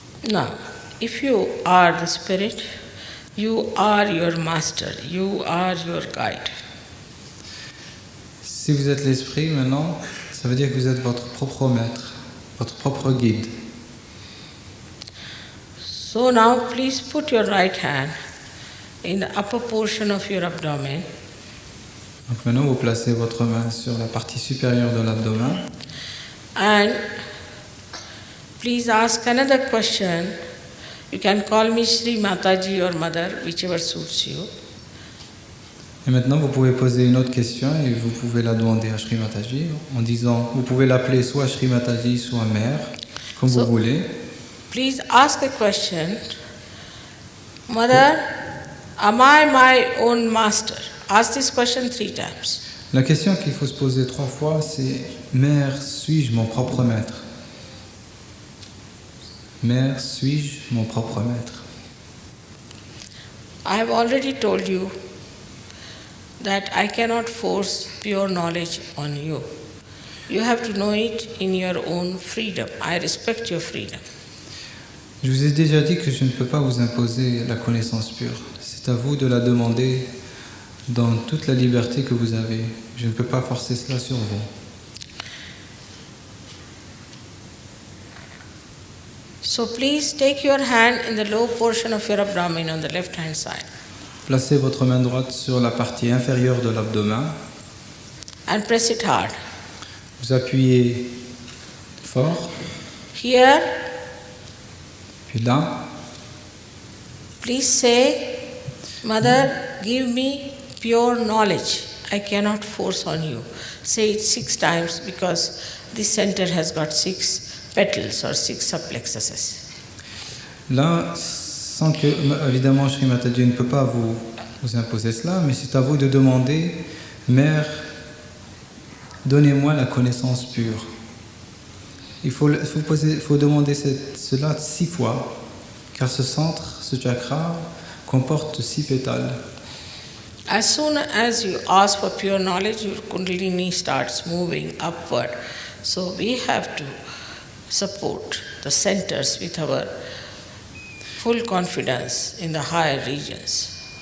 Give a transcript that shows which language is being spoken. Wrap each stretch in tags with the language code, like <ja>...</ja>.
<en>Now, if you are the spirit, you are your master, you are your guide.</en> <fr>Si vous êtes l'esprit maintenant, ça veut dire que vous êtes votre propre maître, votre propre guide.</fr> <en>So now please put your right hand in the upper portion of your abdomen</en> <fr>Donc maintenant, vous placez votre main sur la partie supérieure de l'abdomen.</fr> <en>and please ask another question. You can call me Shri Mataji or Mother, whichever suits you.</en> <fr>Et maintenant, vous pouvez poser une autre question et vous pouvez la demander à Shri Mataji en disant, vous pouvez l'appeler soit Shri Mataji, soit Mère, comme vous voulez.</fr> <en>Please ask a question. Mother, am I my own master? Ask this question 3 times.</en> <fr>La question qu'il faut se poser 3 fois, c'est Mère, suis-je mon propre maître? Mère, suis-je mon propre maître?</fr> <en>I have already told you that I cannot force pure knowledge on you. You have to know it in your own freedom. I respect your freedom.</en> <fr>Je vous ai déjà dit que je ne peux pas vous imposer la connaissance pure. C'est à vous de la demander dans toute la liberté que vous avez. Je ne peux pas forcer cela sur vous.</fr> <en>So please take your hand in the low portion of your abdomen on the left hand side</en> <fr>Placez votre main droite sur la partie inférieure de l'abdomen.</fr> <en>and press it hard.</en> <fr>Vous appuyez fort.</fr> <en>Here,</en> <fr>Puis là,</fr> <en>please say, Mother, give me pure knowledge. I cannot force on you. Say it 6 times because this center has got 6 petals or 6 subplexuses.</en> <fr>là, sans que, évidemment, Shri Mataji ne peut pas vous imposer cela, mais c'est à vous de demander, Mère, donnez-moi la connaissance pure. Il faut demander cela 6 fois, car ce centre, ce chakra, comporte 6 pétales.</fr> <en>As soon as you ask for pure knowledge, your Kundalini starts moving upward. So we have to support the centers with our full confidence in the higher regions.</en>